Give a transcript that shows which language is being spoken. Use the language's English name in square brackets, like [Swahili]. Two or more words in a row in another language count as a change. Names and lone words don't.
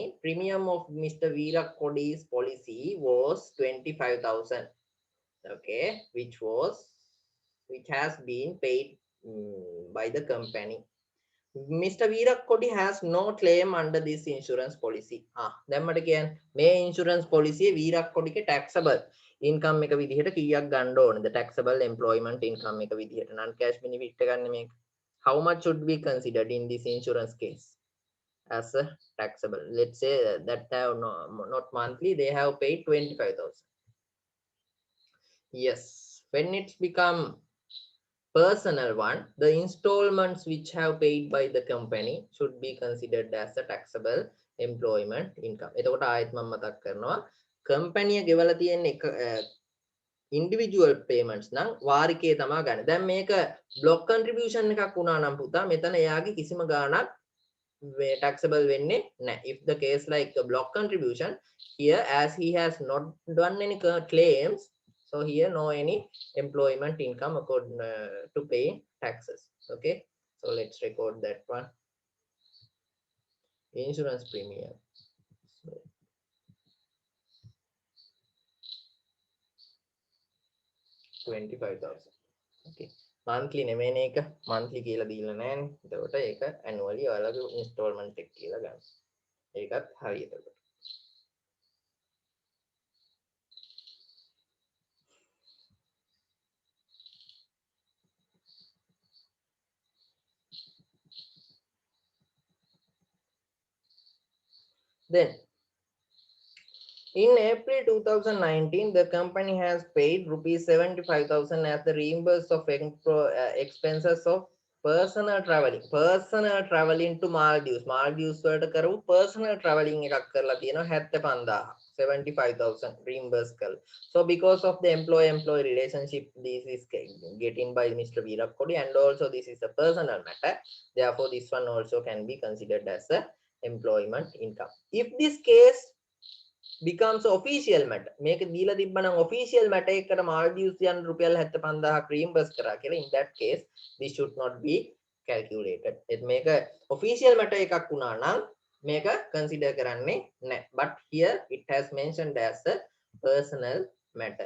[English] Premium of Mr. Veerak Kodi's policy was 25,000. Okay, which has been paid by the company. Mr. Veerak Kodi has no claim under this insurance policy. [Sinhala] දැන් මට කියන්න මේ [English] insurance policy [Sinhala] Veerak Kodiගේ [English] taxable income [Sinhala] එක විදිහට කීයක් ගන්න ඕනද? [English] taxable employment income [Sinhala] එක විදිහට [English] non cash benefit [Sinhala] එක ගන්න මේක. [English] How much should be considered in this insurance case as a taxable? Let's say that have not monthly, they have paid 25,000. Yes, when it's become personal one, the installments which have paid by the company should be considered as a taxable employment income. [Sinhala] එතකොට ආයෙත් මම මතක් කරනවා company එක ගෙවලා තියෙන එක [English] individual payments [Sinhala] නම් වාරිකයේ තමයි ගන්න. දැන් මේක [English] block contribution [Sinhala] එකක් වුණා නම් පුතා මෙතන එයාගේ කිසිම ගාණක් taxable වෙන්නේ නැහැ. [English] If the case like a block contribution, here as he has not done any claims, so here no any employment income according to pay taxes. Okay, so let's record that one. Insurance premium. So, 25,000. Okay. [Sinhala] Monthly නෙමෙයිනේ එක. monthly කියලා දීලා නැහැනේ. එතකොට ඒක annually ඔයාලගේ installment එක කියලා ගන්න. ඒකත් හරි එතකොට. [English] Then in April 2019, the company has paid rupees 75,000 as the reimburse of expenses of personal traveling. Personal traveling to Maldives. [Sinhala] Maldives වලට කරපු [English] personal traveling [Sinhala] එකක් කරලා තියෙනවා 75,000. 75,000 reimburse කරලා. [English] So because of the employee-employee relationship, this is getting by Mr. Virat Kohli, and also this is a personal matter. Therefore, this one also can be considered as a employment income. If this case becomes official matter, [Sinhala] මේක දීලා තිබ්බනම් [English] official matter [Sinhala] එකකට Maldives යන රුපියල් 75,000 reimburse කරා කියලා, [English] in that case this should not be calculated. [Sinhala] මේක [English] official matter [Sinhala] එකක් වුණා නම් මේක consider කරන්නේ නැහැ. [English] But here it has mentioned as a personal matter.